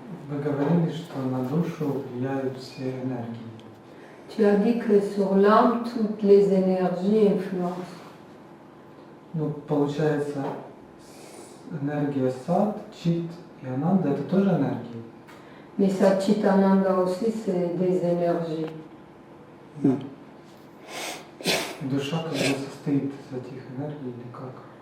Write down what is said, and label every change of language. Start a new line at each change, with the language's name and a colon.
Russian: Вы говорили, что на душу влияют все энергии.
French: Tu as dit que sur l'âme, toutes les énergies influencent.
Russian: Ну, получается, энергия сад, чит и ананда — это тоже энергии.
French: Mais Satchitananda aussi, c'est des énergies.
Russian: Душа как бы состоит из этих энергий или как?